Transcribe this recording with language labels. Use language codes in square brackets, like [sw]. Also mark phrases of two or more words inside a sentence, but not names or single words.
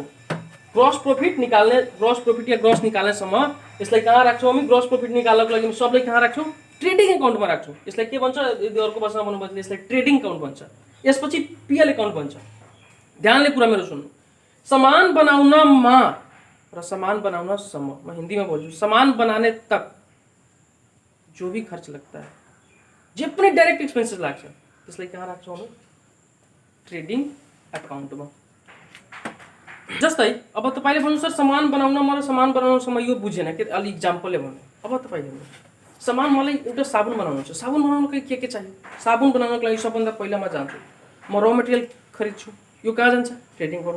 [en] gross profit [ne] या ग्रस निकाल्नेसम्म यसलाई कहाँ राख्छौँ हामी [en] gross profit [ne] निकाल्नको लागि सबलाई कहाँ राख्छौँ ट्रेडिङ एकाउन्टमा राख्छौँ। यसलाई के भन्छ यदि अर्को भाषामा भन्नुभयो भने यसलाई [en] trading account [ne] भन्छ। यसपछि [en] PL account [ne] भन्छ। ध्यानले कुरा मेरो सुन्नु सामान बनाउनमा र सामान बनाउनसम्म म हिन्दीमा बोल्छु [hi] सामान बनाने तक जो भी खर्च लगता है [ne] जे पनि [en] direct expenses [ne] लाग्छ त्यसलाई कहाँ राख्छौँ हामी ट्रेडिङ एकाउन्टमा। जस्तै अब तपाईँले भन्नु सर सामान बनाउनमा र सामान बनाउनसम्म यो बुझेन के अलि इक्जाम्पलले भन्नु। अब तपाईँले भन्नु सामान मलाई एउटा साबुन बनाउनु छ साबुन बनाउनको लागि के चाहियो साबुन बनाउनको लागि सबभन्दा पहिला म जान्छु म र मेटेरियल खरिद्छु यो कहाँ जान्छ ट्रेडिङ एकाउन्टमा।